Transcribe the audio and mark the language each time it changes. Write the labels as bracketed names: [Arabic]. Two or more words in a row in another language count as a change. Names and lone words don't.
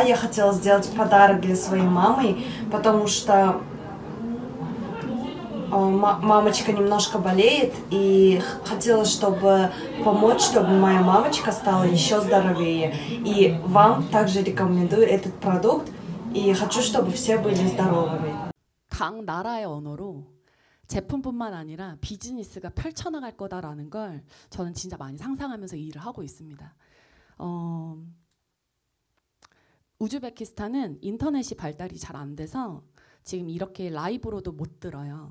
[Russian] Я хотела сделать подарок для своей мамы, потому что мамочка немножко болеет, и хотела, чтобы помочь, чтобы моя мамочка стала еще здоровее. И вам также рекомендую этот продукт, и хочу, чтобы все были здоровыми. [Korean] 각 나라의 언어로 제품뿐만 아니라 비즈니스가 펼쳐나갈 거다라는 걸 저는 진짜 많이 상상하면서 이 일을 하고 있습니다. 우즈베키스탄은 인터넷이 발달이 잘 안 돼서 지금 이렇게 라이브로도 못 들어요.